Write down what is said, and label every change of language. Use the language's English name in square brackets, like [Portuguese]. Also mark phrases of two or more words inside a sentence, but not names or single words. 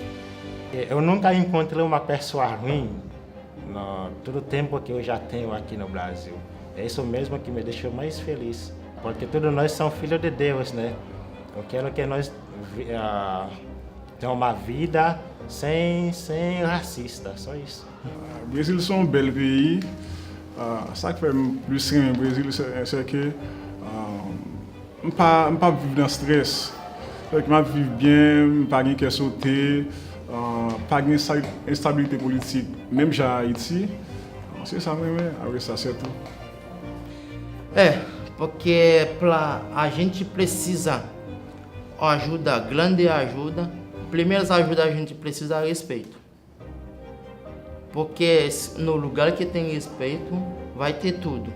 [Portuguese] Eu nunca encontrei uma pessoa ruim no todo o tempo que eu já tenho aqui no Brasil. É isso mesmo que me deixou mais feliz, porque todos nós somos filhos de Deus, né? Eu quero que nós tenhamos uma vida sem racista, só isso. O Brasil é um [French] bel pays. Ça qui fait plus aimer le Brésil, c'est que je ne pas vivre dans le stress. Je vivre bien, pas de sauter, pas d'instabilité politique, même à Haïti. C'est ça mesmo, avec ça c'est tout. [Portuguese] Porque a gente precisa ajuda, grande ajuda. Primeira ajuda a gente precisa respeito. Porque no lugar que tem respeito, vai ter tudo.